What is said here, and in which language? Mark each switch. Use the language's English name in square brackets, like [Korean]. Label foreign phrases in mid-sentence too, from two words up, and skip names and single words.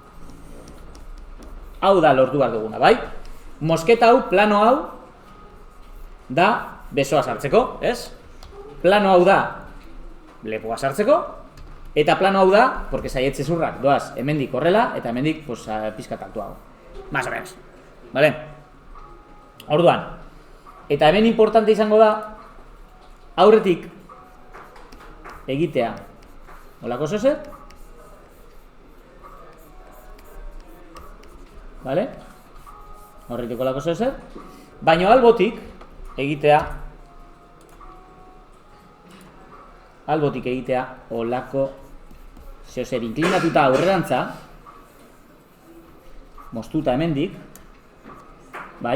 [Basque] Hau da lortu behar duguna, bai? Mosketa hau, plano hau, da besoa sartzeko, ez? Plano hau da lepoa sartzeko, eta plano hau da, porque saietze zurrak doaz hemendik horrela, eta hemendik pizkat altuago. [Spanish] Más o menos. Vale? [Basque] Orduan, eta hemen importante izango da, aurretik egitea olako zozer, vale? Aurretik olako zozer, baino albotik egitea olako zozer inklinatuta aurrerantza, moztuta hemendik, bai?